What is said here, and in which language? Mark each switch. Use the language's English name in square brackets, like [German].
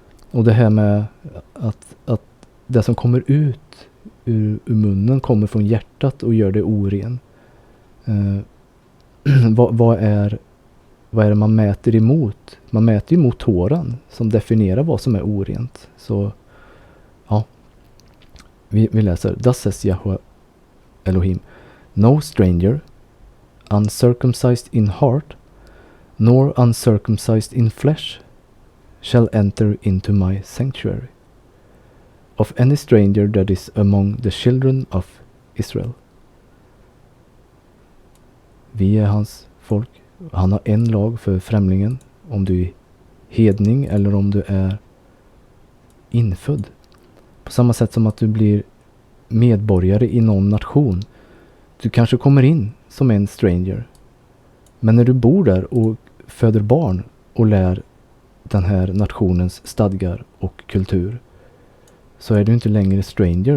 [Swedish] Och det här med att det som kommer ut ur munnen kommer från hjärtat och gör det oren. Vad är det man mäter emot? Man mäter emot Toran som definierar vad som är orent. Så ja, vi läser. [English] Thus says Yahweh Elohim, no stranger, uncircumcised in heart, nor uncircumcised in flesh, shall enter into my sanctuary, of any stranger that is among the children of Israel. [Swedish] Vi är hans folk. Han har en lag för främlingen, om du är hedning eller om du är infödd. På samma sätt som att du blir medborgare i någon nation. Du kanske kommer in som en stranger. Men när du bor där och föder barn och lär den här nationens stadgar och kultur, så är du inte längre stranger.